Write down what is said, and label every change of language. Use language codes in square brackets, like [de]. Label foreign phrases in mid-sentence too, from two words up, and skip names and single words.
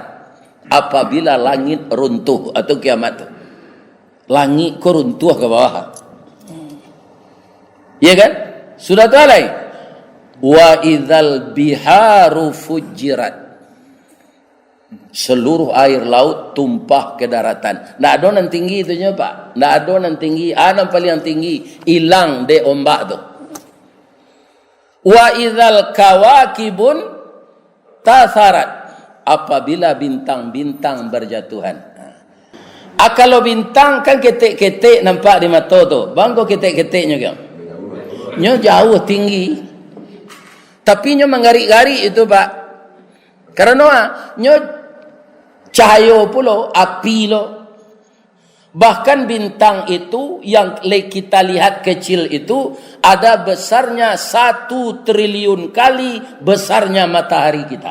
[id] Apabila langit runtuh atau kiamat itu. Langit kok runtuh ke bawah. Ya kan? Sudah tahu lain. [ar] Wa idzal biharu fujirat. [id] Seluruh air laut tumpah ke daratan. [min] Ndak ada nan tinggi itunya Pak. Ndak ada nan tinggi. Yang paling tinggi hilang de ombak tu. [ar] Wa idzal kawakibun tatharat. [id] Apabila bintang-bintang berjatuhan. [min] Kalau bintang kan ketek-ketek nampak di mata tu. Bang kau ketek-keteknya kan? Nyo jauh tinggi. Tapi nyo menggarik-garik itu Pak. Karena nyo cahaya pula, api lo. [id] Bahkan bintang itu yang kita lihat kecil itu ada besarnya 1 triliun kali besarnya matahari kita.